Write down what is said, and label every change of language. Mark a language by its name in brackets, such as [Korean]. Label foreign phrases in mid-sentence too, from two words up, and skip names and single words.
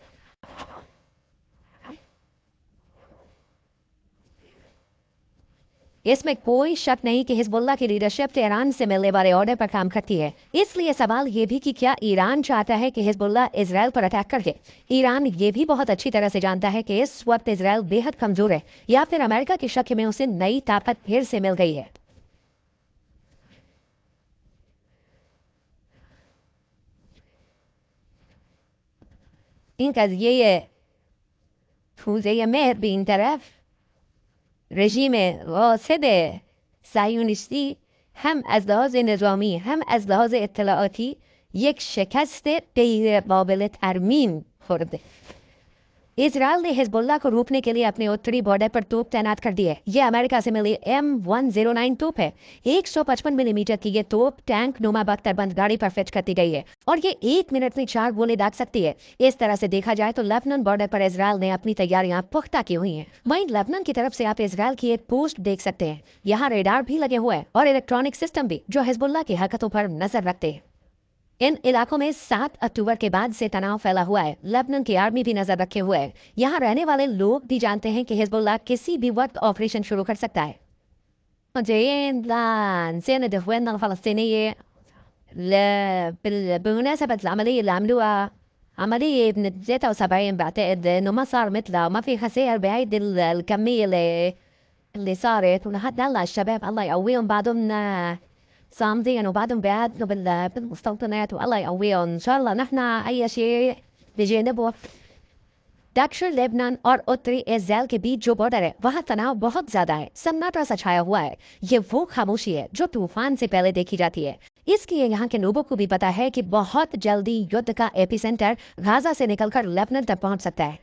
[Hindi] इसमें कोई शक नहीं कि हिजबुल्लाह की लीडरशिप तेहरान से मिलने वाले ऑर्डर पर काम करती है। इसलिए सवाल ये भी कि क्या ईरान चाहता है कि हिजबुल्लाह इजराइल पर अटैक करके? ईरान ये भी बहुत अच्छी तरह से जानता है कि इस वक्त इजराइल बेहद कमजोर है या फिर अमेरिका के शक में उसे नई ताकत फिर से मिल गई है। [Persian] این قضیه توزیع مهر به این طرف رژیم قاصد صهیونیستی هم از لحاظ نظامی هم از لحاظ اطلاعاتی یک شکست غیر قابل ترمیم خورده. [Hindi] इजराइल ने हिजबुल्लाह को रोकने के लिए अपने उत्तरी बॉर्डर पर तोप तैनात कर दी है। ये अमेरिका से मिली M109 तोप है। 155 मिलीमीटर की ये तोप टैंक नुमा बख्तरबंद गाड़ी पर फिट कर दी गई है और ये 1 मिनट में 4 गोले दाग सकती है। इस तरह से देखा जाए तो लेबनान बॉर्डर पर इजराइल ने अपनी तैयारियां पुख्ता की हुई हैं। वहीं लेबनान की तरफ से आप इजराइल की एक पोस्ट देख सकते हैं। यहाँ रेडार भी लगे हुए हैं और इलेक्ट्रॉनिक सिस्टम भी जो हिजबुल्लाह की हरकतों पर नजर रखते हैं। इन इलाकों में 7 अक्टूबर के बाद से तनाव फैला हुआ है। लेबनान की आर्मी भी नजर रखे हुए है। यहाँ रहने वाले लोग भी जानते हैं कि हिजबुल्लाह किसी भी वक्त ऑपरेशन शुरू कर सकता है। [Arabic] زين إخواننا الفلسطينية بمناسبة العملية اللي عملوها، عملية من 73 بعتقد إنه ما صار مثلها وما في خسائر بهيدي الكمية اللي صارت، ولحد هلا الشباب الله يقويهم بعدهم صامدين وبعدهم بيعدوا بالمستوطنات، والله يقويهم إن شاء الله. نحن أي شيء بجانبه [Hindi] दक्षिण लेबनान और उत्तरी इजराइल के बीच जो बॉर्डर है वहाँ तनाव बहुत ज्यादा है। सन्नाटा सा छाया हुआ है। ये वो खामोशी है जो तूफान से पहले देखी जाती है। इसलिए यहाँ के लोगों को भी पता है कि बहुत जल्दी युद्ध का एपिसेंटर गाजा से निकलकर लेबनान तक पहुँच सकता है।